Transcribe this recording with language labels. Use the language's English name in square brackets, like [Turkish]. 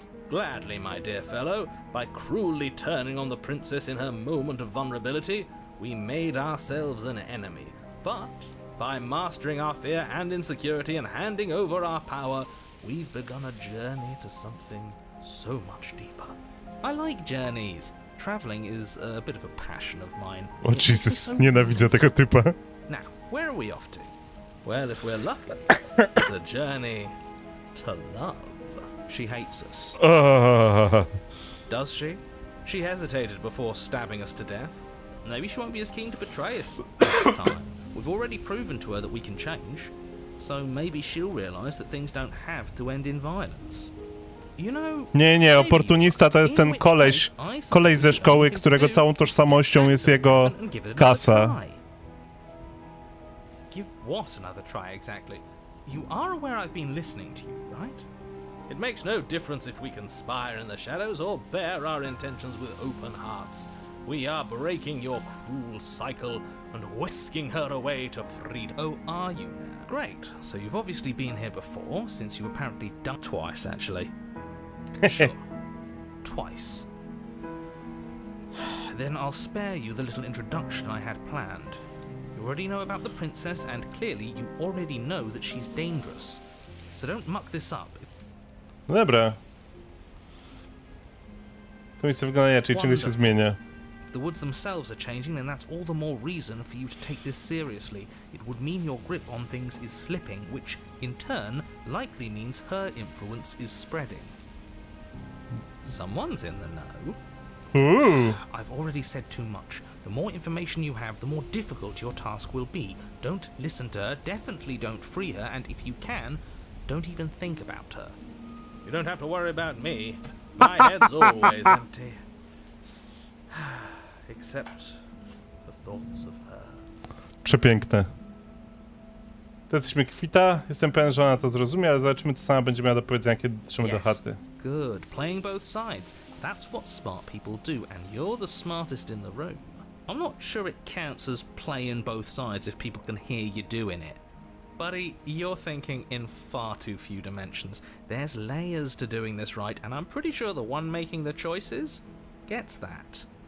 [English] Gladly, my dear fellow, by cruelly turning on the princess in her moment of vulnerability, we made ourselves an enemy. But by mastering our fear and insecurity and handing over our power, we've begun a journey to something so much deeper. I like journeys. Traveling is a bit of a passion of mine. [Polish] O Jesus, nienawidzę tego typa. [English] Now, where are we off to? Well, if we're lucky, it's a journey to love. She hates us. Does she? She hesitated before stabbing us to death. Maybe she won't be as keen to betray us this time. We've already proven to her that we can change, so maybe she'll realise that things don't have to end in violence. You know, [Polish] Nie, oportunista to jest ten koleś ze szkoły, którego całą tożsamością jest jego kasa. [English] Give what another try exactly? You are aware I've been listening to you, right? It makes no difference if we conspire in the shadows or bear our intentions with open hearts. We are breaking your cruel cycle and whisking her away to freedom. Oh, are you now? Great. So you've obviously been here before, since you apparently done twice, actually. Sure. Twice. Then I'll spare you the little introduction I had planned. You already know about the princess, and clearly you already know that she's dangerous. So don't muck this up. [Polish] No dobra. To miejsce wygląda inaczej, czego się zmienia. [English] If the woods themselves are changing, then that's all the more reason for you to take this seriously. It would mean your grip on things is slipping, which, in turn, likely means her influence is spreading. Someone's in the know. Ooh. I've already said too much. The more information you have, the more difficult your task will be. Don't listen to her, definitely don't free her, and if you can, don't even think about her. You don't have to worry about me. My head's always empty. Except for thoughts of her. [Polish] Przepiękne. To jesteśmy kwita. Jestem pewien, że ona to zrozumie, ale zobaczymy, co sama będzie miała do powiedzenia, kiedy dotrzemy do chaty. [English] Good. Playing both sides. That's what smart people do, and you're the smartest in the room. I'm not sure it counts as playing both sides if people can hear you doing it. Buddy, you're thinking in far too few dimensions. There's layers to doing this right, and I'm pretty sure the one making the choices gets that.